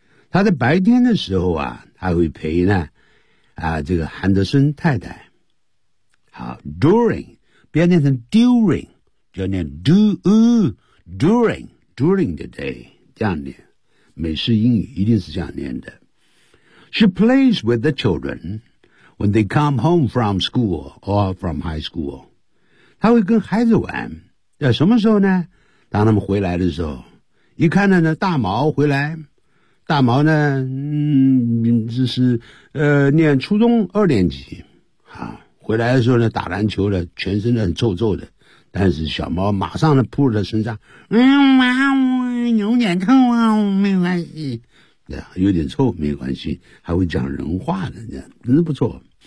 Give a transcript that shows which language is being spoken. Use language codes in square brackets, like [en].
[zh] 她在白天的时候啊，她会陪呢，这个汉德森太太。好 ，during 不要念成 during， 就要念 [en] do during the day [zh] 这样念。美式英语一定是这样念的。 [en] She plays with the children when they come home from school or from high school. [zh] 她会跟孩子玩，在什么时候呢？当他们回来的时候，一看到呢，大毛回来，大毛呢，这是念初中二年级，啊，回来的时候呢，打篮球呢，全身都很臭臭的，但是小毛马上呢扑在他身上，妈，我有点臭啊，没关系，对，有点臭没关系，还会讲人话的，真是不错。